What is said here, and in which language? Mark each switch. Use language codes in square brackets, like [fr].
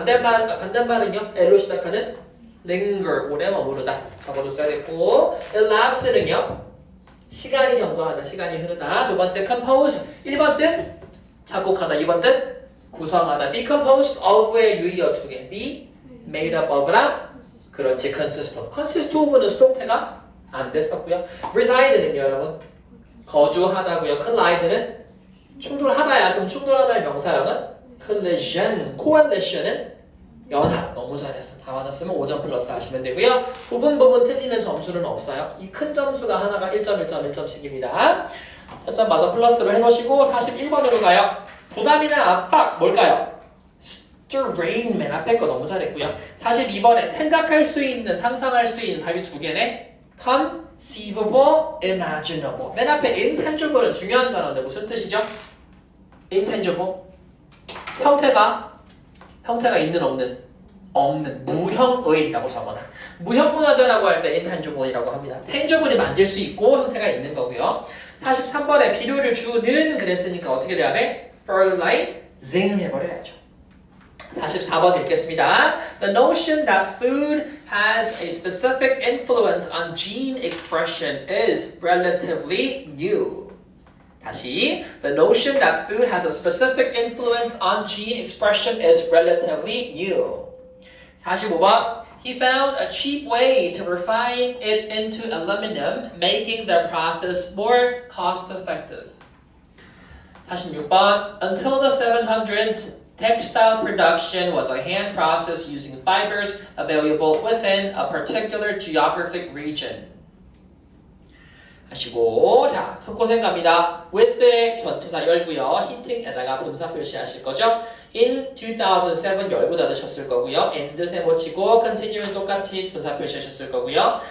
[ko] 반대말은요, L로 시작하는 linger, 오래 머무르다. 적어도 써야겠고, elapse는요, 시간이 경과하다, 시간이 흐르다. 두 번째 compose, 1번 뜻 작곡하다, 2번 뜻 구성하다. be composed of의 유의어 두 개. [en] be made up of [ko] 랑 그렇지 [en] consist of. [ko] consist of는 수동태가 안 됐었고요. reside는요, 여러분 거주하다고요. collide는 충돌하다야. 그럼 충돌하다의 명사형은 collision. coalition은 연합. 너무 잘했어. 다 맞았으면 5점 플러스 하시면 되고요. 부분 틀리는 점수는 없어요. 이 큰 점수가 하나가 1점, 1점, 1점씩입니다. 첫점 마저 플러스로 해놓으시고 41번으로 가요. 부담이나 압박 뭘까요? strain 맨 앞에 거 너무 잘했고요. 42번에 생각할 수 있는, 상상할 수 있는 답이 두 개네. [en] conceivable, imaginable. [ko] 맨 앞에 intangible은 중요한 단어인데 무슨 뜻이죠? [en] intangible. [ko] 형태가 있는 없는 무형의라고 적어놔. 무형문화재라고 할 때 intangible이라고 합니다. tangible이 만질 수 있고 형태가 있는 거고요. 43번에 비료를 주는 그랬으니까 어떻게 돼야 돼? fertilizing 해버려야죠. 44번 읽겠습니다. [en] The notion that food has a specific influence on gene expression is relatively new. 다시, the notion that food has a specific influence on gene expression is relatively new. 45번, he found a cheap way to refine it into aluminum, making the process more cost-effective. 46번, until the 700s, textile production was a hand process using fibers available within a particular geographic region. [ko] 하시고, 자, 속고생 갑니다. with의 전치사 열고요. 히팅에다가 분사 표시하실 거죠. in 2007 열고 닫으셨을 거고요. and 세모 치고 continue는 똑같이 분사 표시하셨을 거고요.